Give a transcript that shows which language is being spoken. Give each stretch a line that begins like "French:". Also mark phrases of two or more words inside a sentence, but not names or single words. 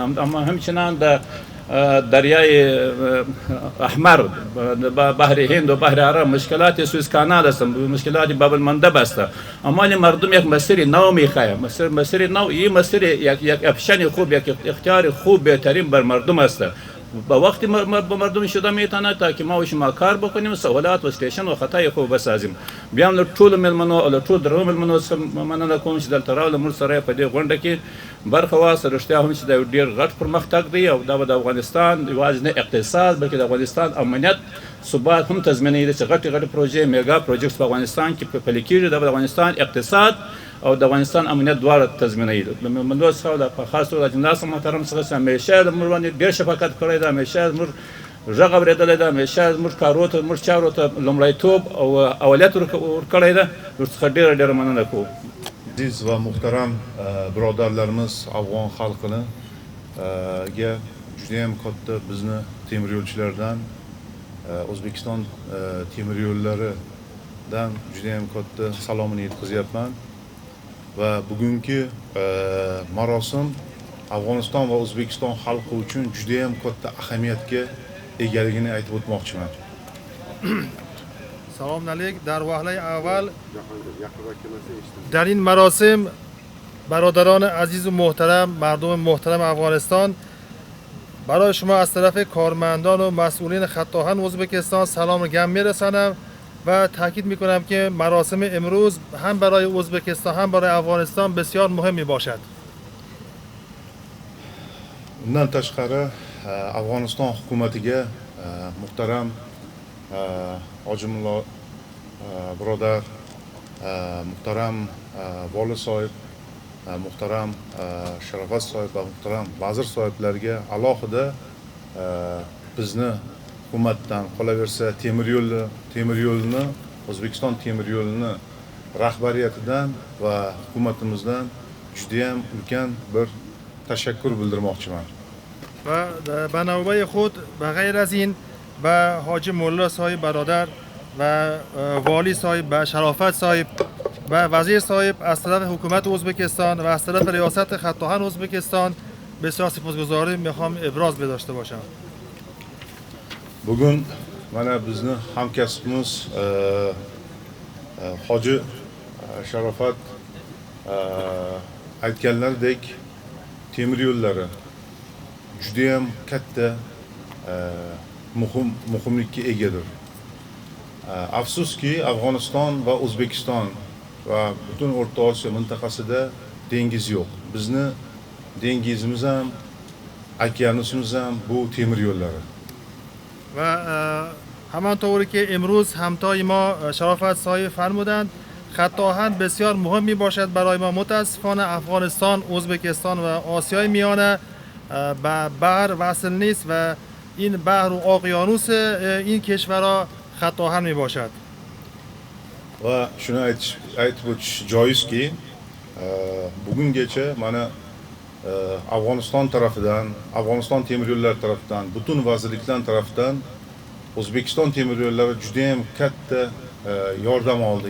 Persian: اما همچنان در دریای احمر، بحر هند و بحر عرب مشکلات سوئز کانال است، مشکلات باب المندب است. اما مردم یک مسیر نو میخواهند، مسیر نو، این مسیر یک اپشن خوب، یک اختیار خوب بهترین بر مردم است. با وقتی با مردم شده میتونه تا که ما و شما کار بکنیم، سهولات و استیشن و خطای خوب بسازیم.
Pashto: بیام له ټول ملمنو او ټول درو ملمنو مننه کوم چې دلته راغله موږ سره په دې غونډه کې برخه واخیسته. رښتیا هم چې دا ډېر غټ پرمختګ دی او دا د افغانستان یوازې نه اقتصاد بلکې د افغانستان امنیت ثبات هم تضمینوي. چې غټ پروژې،
English: mega projects
Pashto: په افغانستان کې پلي کېږي، د افغانستان اقتصاد او د افغانستان امنیت دواړه تضمینوي. منو څخه په خاص توګه جناس محترم څخه همیشه د موږ باندې ډېر شفقت کړی دی، همیشه موږ غږ اورېدلی دی، همیشه موږ کارو ته، موږ چارو ته لومړیتوب او اولویت ورکړی دی. ورڅخه ډېره مننه کوو.
Uzbek: Aziz ve muhterem birodarlarimiz Afg'on xalqini ga judayam katta bizni temir yo'lchilardan, O'zbekiston temir yo'llaridan judayam katta salomini yetkazyapman. Va bugungi marosim Afg'oniston va O'zbekiston xalqi uchun judayam katta ahamiyatga egaligini aytib o'tmoqchiman.
Arabic: سلام علیک.
Persian: در وهله اول در این مراسم برادران عزیز و محترم، مردم محترم افغانستان، برای شما از طرف کارمندان و مسئولین خط آهن ازبکستان سلام گرم میرسانم و تاکید میکنم که مراسم امروز هم برای ازبکستان هم برای افغانستان بسیار مهم می باشد.
Uzbek: Bundan tashqari Afg'oniston hukumatiga muhtaram Hojimullo birodar, muhtaram Voli sohib, muhtaram Sharofat sohib va muhtaram vazir sohiblarga alohida bizni hukumatdan, qolaversa temir yo'lni O'zbekiston temir yo'lini rahbariyatidan va hukumatimizdan judayam ulkan bir tashakkur bildirmoqchiman.
Persian: و به نوبه خود و غیر از این به حاجی مولا صاحب برادر و والی صاحب و شرافت صاحب و وزیر صاحب از طرف حکومت ازبکستان و از طرف ریاست خط آهن ازبکستان بسیار سپاسگزاری میخوام ابراز داشته باشم.
Uzbek: Bugun mana bizni hamkasbimiz Hoji Sharofat aytganlaridek temir yo'llari judayam katta muhimlikka egadir. Afsuski Afg'oniston va O'zbekiston va butun O'rta Osiyo mintaqasida dengiz yo'q. Bizni dengizimiz ham, okeanimiz ham bu temir yo'llari.
Persian: و همانطوری که امروز همتای ما شرافت صاحب فرمودند، خط آهن بسیار مهم می باشد برای ما. متاسفانه افغانستان، ازبکستان و آسیای میانه به بحر وصل نیست و این بحر و اقیانوس این کشورها خطاهن می باشد.
Uzbek: va shuni aytib o'tish joizki, bugungacha mana Afg'oniston tarafidan, Afg'oniston temir yo'llari tarafidan, butun vazirliklar tarafidan O'zbekiston temir yo'llari juda ham katta yordam oldi.